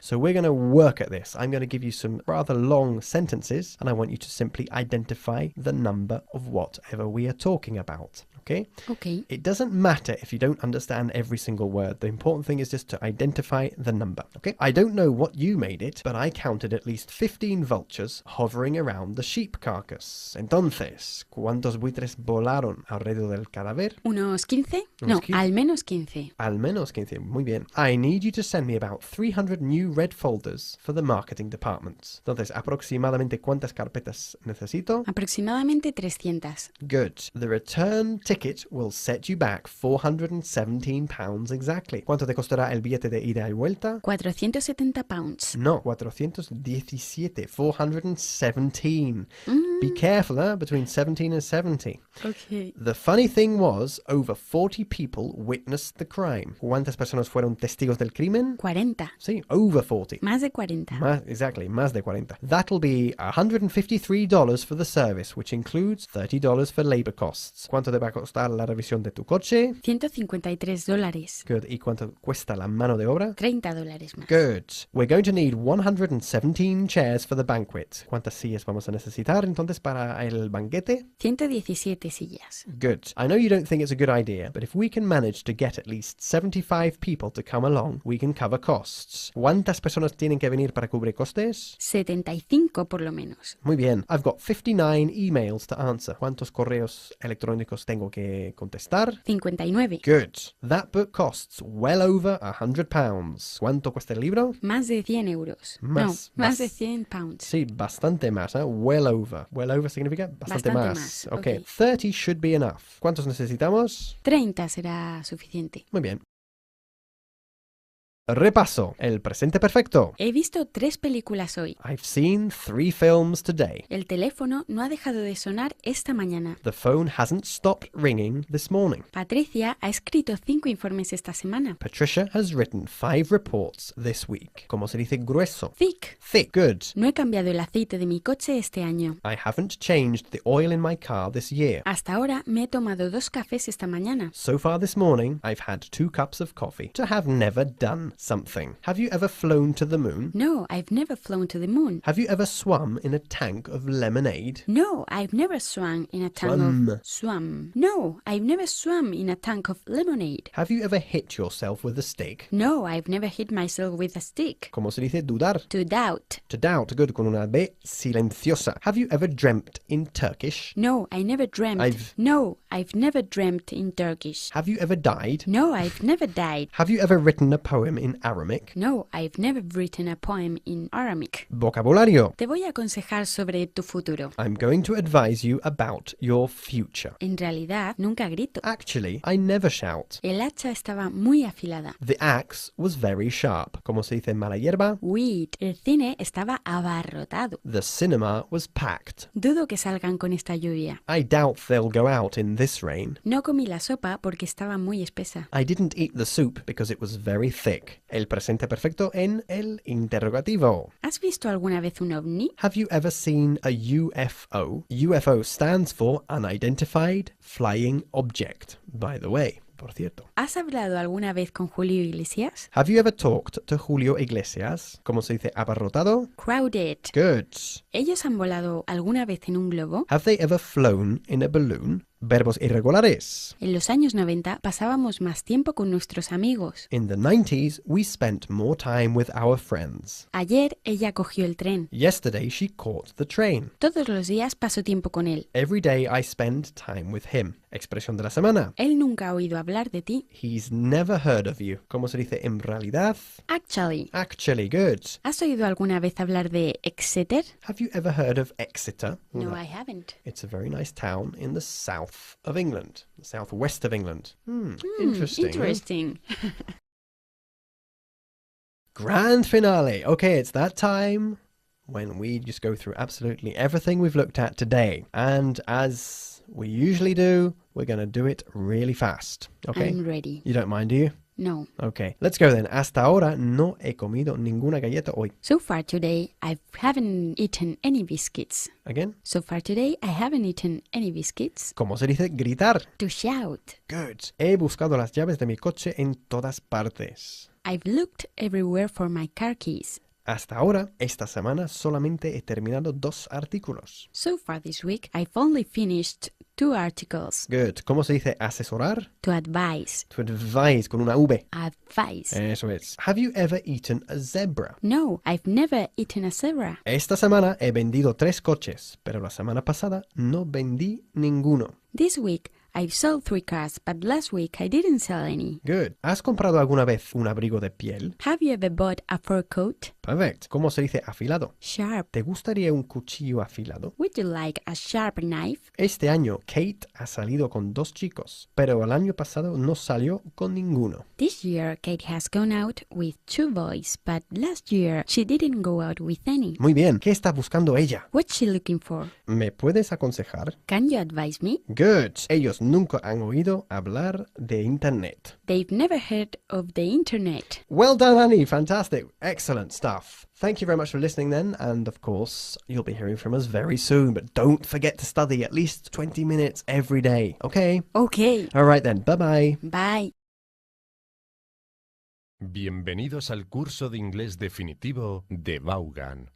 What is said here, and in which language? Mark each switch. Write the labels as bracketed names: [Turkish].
[English] So we're going to work at this. I'm going to give you some rather long sentences, and I want you to simply identify the number of whatever we are talking about. Okay? Okay. It doesn't matter if you don't understand every single word. The important thing is just to identify the number. Okay? I don't know what you made it, but I counted at least 15 vultures hovering around the sheep carcass. [Spanish] Entonces, ¿cuántos buitres volaron alrededor del cadáver? ¿Unos 15? Unos No, 15. al menos 15. Al menos 15. Muy bien. [English] I need you to send me about 300 new red folders for the marketing department. [Spanish] Entonces, aproximadamente ¿cuántas carpetas necesito? Aproximadamente 300. [English] Good. The return ticket will set you back £417 exactly. [Spanish] ¿Cuánto te costará el billete de ida y vuelta? [English] 470 pounds. No, 417. 417. Be careful, between 17 and 70. Okay. The funny thing was, over 40 people witnessed the crime. [Spanish] ¿Cuántas personas fueron testigos del crimen? 40. Sí, [English] over [Spanish] 40. Más de 40. [English] Exactly, [Spanish] más de 40. [English] That'll be $153 for the service, which includes $30 for labor costs. [Spanish] ¿Cuánto te va a costar la revisión de tu coche? $153. [English] Good. [Spanish] ¿Y cuánto cuesta la mano de obra? $30 más. [English] Good. We're going to need 117 chairs for the banquet. [Spanish] ¿Cuántas sillas vamos a necesitar entonces participantes para el banquete? 117 sillas. [English] Good. I know you don't think it's a good idea, but if we can manage to get at least 75 people to come along, we can cover costs. [Spanish] ¿Cuántas personas tienen que venir para cubrir costes? 75 por lo menos. Muy bien. [English] I've got 59 emails to answer. [Spanish] ¿Cuántos correos electrónicos tengo que contestar? 59. [English] Good. That book costs well over £100. [Spanish] ¿Cuánto cuesta el libro? Más de 100 euros. Más, no, más. más de 100 pounds. Sí, bastante más, ¿eh? [English] Well over. [Spanish] Well over significa bastante más. [English] Okay. Ok. 30 should be enough. [Spanish] ¿Cuántos necesitamos? 30 será suficiente. Muy bien. Repaso. El presente perfecto. He visto 3 películas hoy. [English] I've seen 3 films today. [Spanish] El teléfono no ha dejado de sonar esta mañana. [English] The phone hasn't stopped ringing this morning. [Spanish] Patricia ha escrito 5 informes esta semana. [English] Patricia has written 5 reports this week. [Spanish] ¿Cómo se dice grueso? [English] Thick. Thick. Good. [Spanish] No he cambiado el aceite de mi coche este año. [English] I haven't changed the oil in my car this year. [Spanish] Hasta ahora me he tomado 2 cafés esta mañana. [English] So far this morning, I've had 2 cups of coffee. To have never done something. Have you ever flown to the moon? No, I've never flown to the moon. Have you ever swum in a tank of lemonade? No, I've never swum in a tank of... Swum. No, I've never swum in a tank of lemonade. Have you ever hit yourself with a stick? No, I've never hit myself with a stick. [Spanish] ¿Cómo se dice dudar? [English] To doubt. To doubt. Good. [Spanish] Con una B silenciosa. [English] Have you ever dreamt in Turkish? No, I never dreamt. No, I've never dreamt in Turkish. Have you ever died? No, I've never died. Have you ever written a poem in Aramaic? No, I've never written a poem in Aramaic. [Spanish] Vocabulario. Te voy a aconsejar sobre tu futuro. [English] I'm going to advise you about your future. [Spanish] En realidad, nunca grito. [English] Actually, I never shout. [Spanish] El hacha estaba muy afilada. [English] The axe was very sharp. [Spanish] ¿Cómo se dice mala hierba? [English] Weed. [Spanish] El cine estaba abarrotado. [English] The cinema was packed. [Spanish] Dudo que salgan con esta lluvia. [English] I doubt they'll go out in this rain. [Spanish] No comí la sopa porque estaba muy espesa. [English] I didn't eat the soup because it was very thick. [Spanish] El presente perfecto en el interrogativo. ¿Has visto alguna vez un ovni? [English] Have you ever seen a UFO? UFO stands for Unidentified Flying Object, by the way. [Spanish] Por cierto. ¿Has hablado alguna vez con Julio Iglesias? [English] Have you ever talked to Julio Iglesias? [Spanish] ¿Cómo se dice abarrotado? [English] Crowded. Good. [Spanish] ¿Ellos han volado alguna vez en un globo? [English] Have they ever flown in a balloon? [Spanish] Verbos irregulares. En los años 90 pasábamos más tiempo con nuestros amigos. [English] In the 90s, we spent more time with our friends. [Spanish] Ayer ella cogió el tren. [English] Yesterday, she caught the train. [Spanish] Todos los días paso tiempo con él. [English] Every day, I spend time with him. [Spanish] Expresión de la semana. Él nunca ha oído hablar de ti. [English] He's never heard of you. [Spanish] ¿Cómo se dice en realidad? [English] Actually. Actually, good. ¿Has oído alguna vez hablar de Exeter? Have you ever heard of Exeter? No, I haven't. It's a very nice town in the south of England, the southwest of England. Interesting. Interesting. Grand finale. Okay, it's that time when we just go through absolutely everything we've looked at today. And as we usually do, we're going to do it really fast. Okay? I'm ready. You don't mind, do you? No. Okay, let's go then. [Spanish] Hasta ahora no he comido ninguna galleta hoy. [English] So far today, I haven't eaten any biscuits. Again? So far today, I haven't eaten any biscuits. [Spanish] ¿Cómo se dice gritar? [English] To shout. Good. [Spanish] He buscado las llaves de mi coche en todas partes. [English] I've looked everywhere for my car keys. [Spanish] Hasta ahora, esta semana, solamente he terminado 2 artículos. [English] So far this week, I've only finished 2 articles. Good. [Spanish] ¿Cómo se dice asesorar? [English] To advise. To advise, [Spanish] con una V. [English] Advise. [Spanish] Eso es. [English] Have you ever eaten a zebra? No, I've never eaten a zebra. [Spanish] Esta semana he vendido 3 coches, pero la semana pasada no vendí ninguno. [English] This week, I've sold 3 cars, but last week I didn't sell any. Good. [Spanish] ¿Has comprado alguna vez un abrigo de piel? [English] Have you ever bought a fur coat? Perfect. [Spanish] ¿Cómo se dice afilado? [English] Sharp. [Spanish] ¿Te gustaría un cuchillo afilado? [English] Would you like a sharp knife? [Spanish] Este año Kate ha salido con 2 chicos, pero el año pasado no salió con ninguno. [English] This year, Kate has gone out with 2 boys, but last year she didn't go out with any. [Spanish] Muy bien. ¿Qué está buscando ella? [English] What's she looking for? [Spanish] ¿Me puedes aconsejar? [English] Can you advise me? Good. [Spanish] Ellos nunca han oído hablar de Internet. [English] They've never heard of the internet. Well done, Annie. Fantastic. Excellent stuff. Thank you very much for listening then. And of course, you'll be hearing from us very soon. But don't forget to study at least 20 minutes every day. Okay? Okay. All right then. Bye-bye. Bye. [Spanish] Bienvenidos al curso de inglés definitivo de Vaughan.